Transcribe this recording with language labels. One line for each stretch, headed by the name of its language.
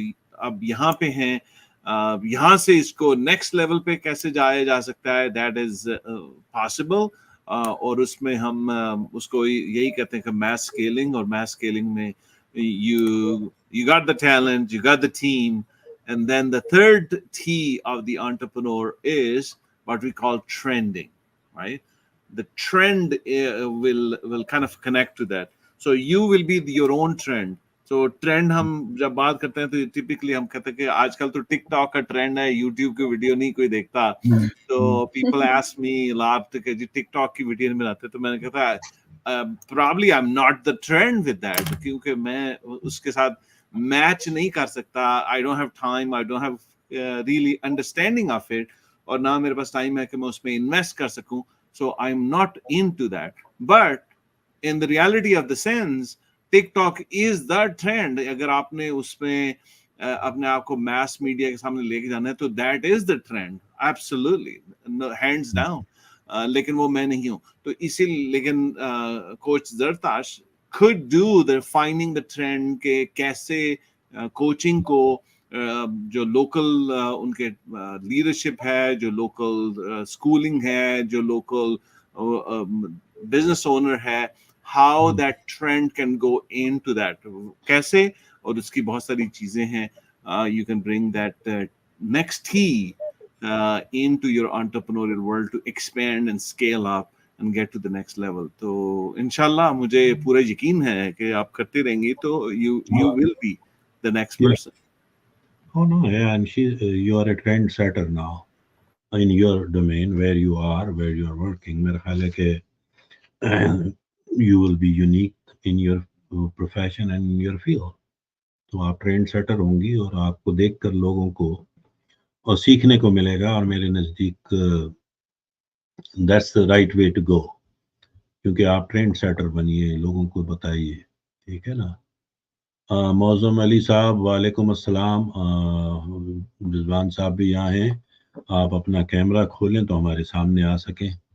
Urdu: So اب یہاں پہ ہیں, یہاں سے اس کو نیکسٹ لیول پہ کیسے جایا جا سکتا ہے,
English: That is possible.
Urdu: اور اس میں ہم اس کو یہی کہتے ہیں کہ میس اسکیلنگ, اور میس اسکیلنگ میں
English: you got the talent, you got the team, and then the third T of the entrepreneur is what we call trending, right? The trend will kind of connect to that. So you will be your own trend.
Urdu: So trend ہم جب بات کرتے ہیں تو typically ہم کہتے ہیں کہ آج کل تو ٹک ٹاک کا ٹرینڈ ہے, یوٹیوب کی ویڈیو نہیں کوئی دیکھتا. تو
English: people ask me lot
Urdu: کہ جی ٹک ٹاک کی ویڈیو میں آتے, تو میں نے کہا
English: probably I am not the trend with that,
Urdu: کیونکہ میں اس کے ساتھ میچ نہیں کر سکتا.
English: I don't have time, I don't have really understanding of it,
Urdu: اور نہ میرے پاس ٹائم ہے کہ میں اس میں انویسٹ کر سکوں.
English: So I am not into that. But in the reality of the sense, TikTok is the trend.
Urdu: اگر آپ نے اس میں اپنے آپ کو mass media کے سامنے لے کے جانا ہے تو
English: that is the trend, absolutely, hands down.
Urdu: لیکن وہ میں نہیں ہوں. تو اسی لیکن coach Zartash
English: could do the finding the trend
Urdu: کہ کیسے کوچنگ کو جو لوکل ان کے لیڈرشپ ہے, جو لوکل اسکولنگ ہے, جو لوکل بزنس اونر ہے,
English: how that trend can go into that,
Urdu: کیسے, اور اس کی بہت ساری چیزیں ہیں.
English: You can bring that next T into your entrepreneurial world to expand and scale up and get to the next level.
Urdu: تو انشاءاللہ مجھے پورا یقین ہے کہ آپ کرتے رہیں گی تو
English: you will be the next person. Oh no, yeah, and you are a trend setter now in your domain where you are working.
Urdu: میرا خیال ہے کہ
English: you will be unique in your profession and in your field.
Urdu: تو آپ trend setter ہوں گی اور آپ کو دیکھ کر لوگوں کو اور سیکھنے کو ملے گا, اور میرے نزدیک
English: that's the right way to go,
Urdu: کیونکہ آپ ٹرینڈ سیٹر بنیے, لوگوں کو بتائیے, ٹھیک ہے نا. موزم علی صاحب وعلیکم السلام. رضوان صاحب بھی یہاں ہیں, آپ اپنا کیمرہ کھولیں تو ہمارے سامنے آ سکیں.